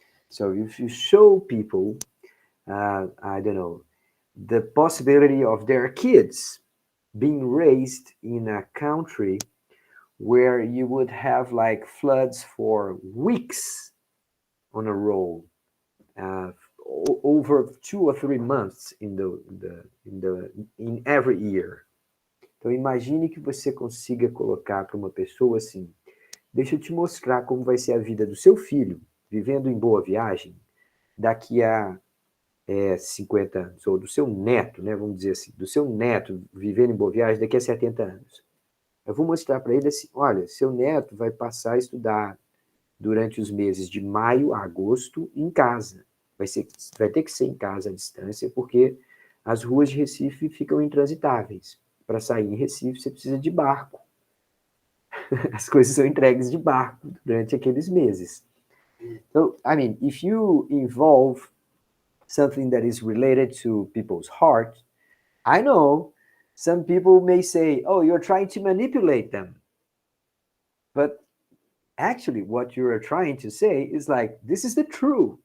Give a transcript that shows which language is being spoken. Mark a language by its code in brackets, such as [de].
[en] So if you show people, I don't know, the possibility of their kids being raised in a country where you would have like floods for weeks on a row, uh, over 2 or 3 months in every year. [pt] Então imagine que você consiga colocar para uma pessoa assim, deixa eu te mostrar como vai ser a vida do seu filho vivendo em Boa Viagem daqui a 50 anos, ou do seu neto, né, vamos dizer assim, do seu neto vivendo em Boa Viagem daqui a 70 anos. Eu vou mostrar para ele assim, olha, seu neto vai passar a estudar durante os meses de maio a agosto em casa. Vai ter que ser em casa à distância, porque as ruas de Recife ficam intransitáveis. Para sair em Recife, você precisa de barco. As coisas são entregues de barco durante aqueles meses. [en] So, I mean, if you involve something that is related to people's heart, I know some people may say, oh, you're trying to manipulate them. But actually, what you are trying to say is like, this is the truth.